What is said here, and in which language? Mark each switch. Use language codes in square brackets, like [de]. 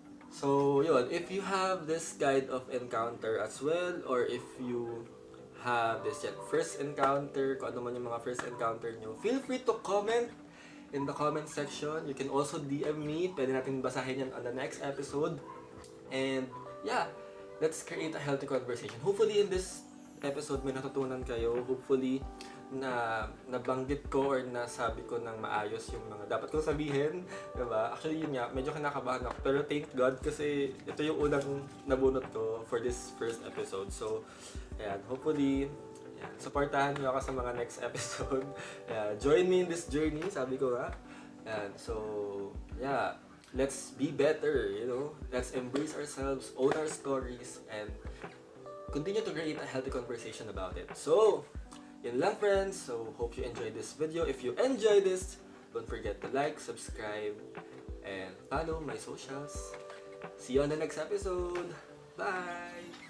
[en] So yun, if you have this kind of encounter as well, or if you have this first encounter, [tl] kung ano man yung mga first encounter nyo, [en] feel free to comment in the comment section. You can also DM me, [tl] pwede natin basahin yan [en] on the next episode. And yeah, let's create a healthy conversation. Hopefully in this episode [tl] may natutunan kayo. Hopefully na nabanggit ko or nasabi ko ng maayos yung mga dapat kong sabihin, diba? Actually yun nga, medyo kinakabahan ako, pero thank God kasi ito yung unang nabunot ko [en] for this first episode. [tl] So ayan, hopefully supportahan niyo ako sa mga next episode. [en] Join me in this journey, [tl] sabi ko nga. [en] Ayan, so yeah, let's be better, let's embrace ourselves, own our stories, and continue to create a healthy conversation about it. So, [tl] yun lang [en] friends. So, hope you enjoyed this video. If you enjoyed this, don't forget to like, subscribe, and follow my socials. See you on the next episode. Bye!